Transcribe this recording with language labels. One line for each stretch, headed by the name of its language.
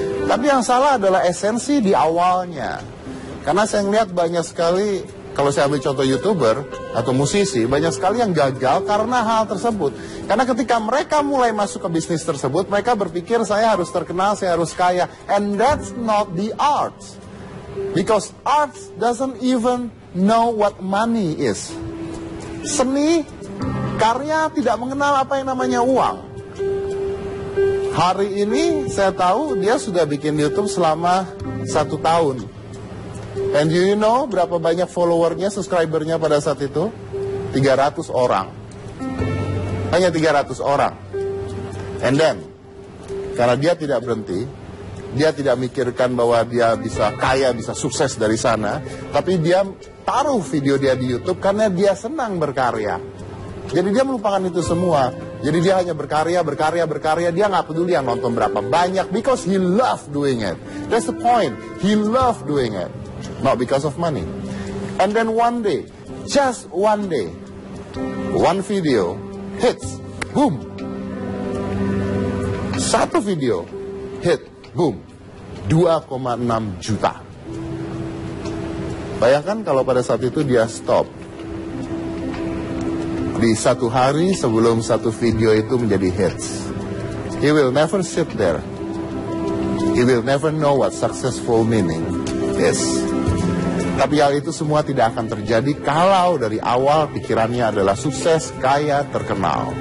Indonesian: Tapi yang salah adalah esensi di awalnya. Karena saya melihat banyak sekali, kalau saya ambil contoh YouTuber atau musisi, banyak sekali yang gagal karena hal tersebut. Karena ketika mereka mulai masuk ke bisnis tersebut, mereka berpikir saya harus terkenal, saya harus kaya.
English: And that's not the art. Because art doesn't even know what money is.
Indonesian: Seni, karya tidak mengenal apa yang namanya uang. Hari ini saya tahu dia sudah bikin YouTube selama 1 tahun.
English: And do you know
Indonesian: berapa banyak followernya, subscribernya pada saat itu? 300 orang. Hanya 300 orang.
English: And then,
Indonesian: karena dia tidak berhenti, dia tidak mikirkan bahwa dia bisa kaya, bisa sukses dari sana. Tapi dia taruh video dia di YouTube karena dia senang berkarya. Jadi dia melupakan itu semua. Jadi dia hanya berkarya. Dia nggak peduli yang nonton berapa banyak.
English: Because he loved doing it. That's the point. He loved doing it. Not because of money. And then one day, just one day, one video hits. Boom.
Indonesian: Satu video hit. Boom, 2,6 juta. Bayangkan kalau pada saat itu dia stop. Di satu hari sebelum satu video itu menjadi hits.
English: He will never sit there. He will never know what successful meaning is.
Indonesian: Tapi hal itu semua tidak akan terjadi kalau dari awal pikirannya adalah sukses, kaya, terkenal.